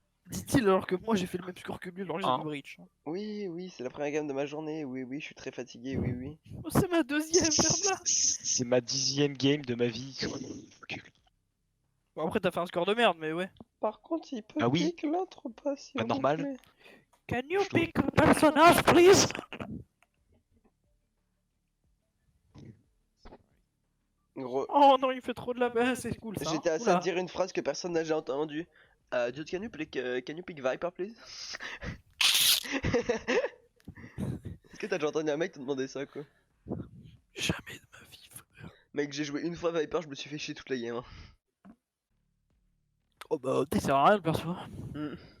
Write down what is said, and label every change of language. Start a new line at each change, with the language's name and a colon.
French: Dit-il alors que moi j'ai fait le même score que lui, alors j'ai Hein. du Breach. Oui, c'est la première game de ma journée. Oui, je suis très fatigué. Oui. Oh, c'est ma deuxième, ferme-la. C'est ma 10ème game de ma vie. Bon, après, t'as fait un score de merde, mais ouais. Par contre, il peut Ah oui. pique l'autre pas si Bah, normal. plaît.
English: Can you pick a personnage, please?
French: Gros, Oh non, il fait trop de la baisse, c'est cool ça. j'étais à ça Oula. de dire une phrase que personne n'a jamais entendue.
English: Dude, can you pick Viper, please?
French: Est-ce que t'as déjà entendu un mec te demander ça, quoi? Jamais de ma vie, frère. Mec, j'ai joué une fois Viper, je me suis fait chier toute la game. Hein. Oh bah, ça sert à rien le perso. Mm.